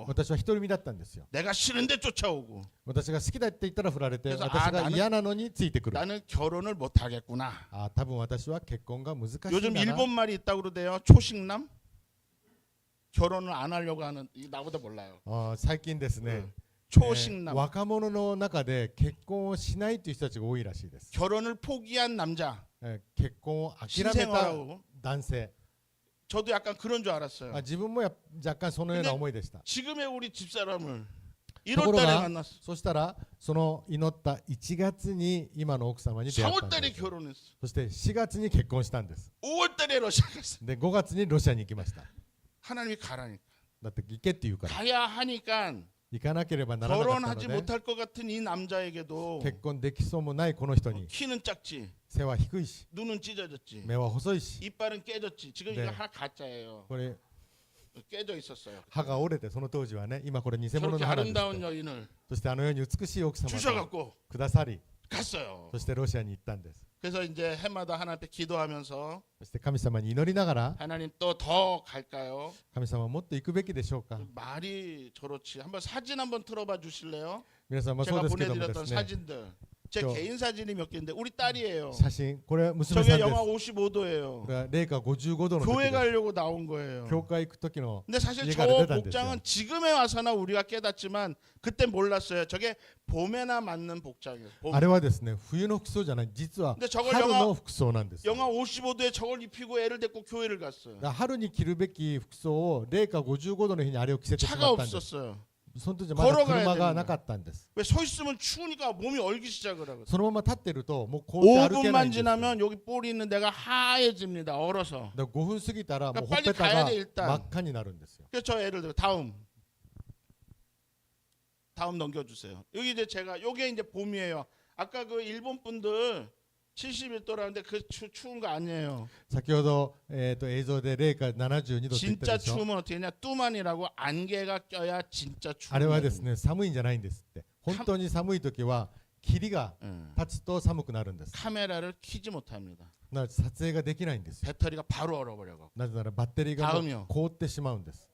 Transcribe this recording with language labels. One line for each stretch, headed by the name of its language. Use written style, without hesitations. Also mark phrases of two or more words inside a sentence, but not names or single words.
Japanese: 私は独り身だったんですよ。
Korean: 내가 싫은데 쫓아오고
Japanese: 私が好きだって言ったら振られて、
Korean: 그래서
Japanese: 私が嫌なのについてくる。
Korean: 나는 결혼을 못 하겠구나.
Japanese: あ、多分私は結婚が難しいんだ
Korean: 요즘
Japanese: な。
Korean: 일본 말이 있다고 그러대요. 초식남? 결혼을 안 하려고 하는 이 나보다 몰라요.
Japanese: あ、最近ですね、
Korean: 초식남.
Japanese: 若者の中で結婚をしないという人たちが多いらしいです。
Korean: 결혼을 포기한 남자.
Japanese: 結婚を諦めた
Korean: 신생아라고.
Japanese: 男性。
Korean: 저도 약간 그런 줄 알았어요.
Japanese: 自分も若干そのような思いでした。
Korean: 지금의 우리 집사람을
Japanese: ところ
Korean: 1월 달에
Japanese: が
Korean: 만났어.
Japanese: そしたらその祈った1月に今の奥様に出会った
Korean: 4월
Japanese: ん
Korean: 달에
Japanese: です。
Korean: 결혼했어.
Japanese: そして4月に結婚したんです。
Korean: 5월 달에 러시아 갔어.
Japanese: で5月にロシアに行きました。
Korean: 하나님이 가라니까.
Japanese: だって行けって言うから
Korean: 가야 하니까
Japanese: 行かなければならなかったの
Korean: 결혼하지
Japanese: で、
Korean: 못할 것 같은 이 남자에게도
Japanese: 結婚できそうもないこの人に
Korean: 키는 작지,
Japanese: 背は低いし
Korean: 눈은 찢어졌지,
Japanese: 目は細いし、
Korean: 이빨은 깨졌지. 지금 네. 이거 하나 가짜예요.
Japanese: これ
Korean: 깨져 있었어요.
Japanese: 歯が折れて、その当時はね、今これ偽物
Korean: 저렇게
Japanese: の歯なんですっ
Korean: 아름다운
Japanese: て。
Korean: 여인을
Japanese: そしてあのように美しい奥様が
Korean: 주셔갖고
Japanese: くださり、
Korean: 갔어요.
Japanese: そしてロシアに行ったんです。
Korean: 그래서 이제 해마다 하나님 앞에 기도하면서
Japanese: そして神様に祈りながら、
Korean: 하나님 또 더 갈까요?
Japanese: 神様はもっと行くべきでしょうか。
Korean: 말이 저렇지. 한번 사진 한번 틀어봐 주실래요?
Japanese: 皆さんもそう
Korean: 제가
Japanese: ですけどもで
Korean: 보내드렸던
Japanese: すね、
Korean: 사진들. 제 저- 개인 사진이 몇 개인데 우리 딸이에요.
Japanese: 写真、これは娘さん
Korean: 저게
Japanese: です。
Korean: 영하
Japanese: こ
Korean: 55도예요.
Japanese: れは零下55度の時
Korean: 교회
Japanese: です。
Korean: 가려고 나온 거예요.
Japanese: 教会行く時の
Korean: 근데 사실 얘가 저 대단했어요. 복장은 지금에 와서나 우리가 깨닫지만 그때 몰랐어요. 저게 봄에나 맞는 복장이에요. 봄.
Japanese: あれはですね、冬の服装じゃない、実は
Korean: 근데 저걸
Japanese: 春の服装なんですよ。
Korean: 영하 55도에 저걸 입히고 애를 데리고 교회를 갔어요.
Japanese: だから春に着るべき服装を零下55度の日にあれを着せてし
Korean: 차가
Japanese: まったんです。
Korean: 없었어요.
Japanese: その時はまだ
Korean: 걸어가야
Japanese: 車が
Korean: 되는
Japanese: なかったんです。
Korean: 왜 서 있으면 추우니까 몸이 얼기 시작을 하거든요.
Japanese: そのまま立ってるともう凍って歩けない
Korean: 5분만
Japanese: んですよ。だか
Korean: 지나면 여기 볼이 있는 데가 하얘집니다. 얼어서.
Japanese: ら5分過ぎたらもうほ
Korean: 빨리
Japanese: っぺた
Korean: 가야
Japanese: が
Korean: 돼 일단.
Japanese: 真っ赤になるんですよ。
Korean: 그래서 저 애를 들고 다음 넘겨주세요. 여기 이제 제가 요게 이제 봄이에요. 아까 그 일본 분들 71도라는데 그 추운 거 아니에요.
Japanese: 先ほど、映像で零下72度って言った
Korean: 진짜
Japanese: でしょ。
Korean: 추우면 어떻게 했냐? 뚜만이라고 안개가 껴야 진짜
Japanese: あれ
Korean: 추운
Japanese: はですね、寒いんじゃないんですって。本当に寒い時は霧が
Korean: 응.
Japanese: 立つと寒くなるんです。
Korean: 카메라를 켜지 못합니다.
Japanese: なので撮影ができないんですよ。
Korean: 배터리가 바로 얼어버려고
Japanese: なぜならバッテリーがも
Korean: 다음이요
Japanese: う凍ってしまうんです。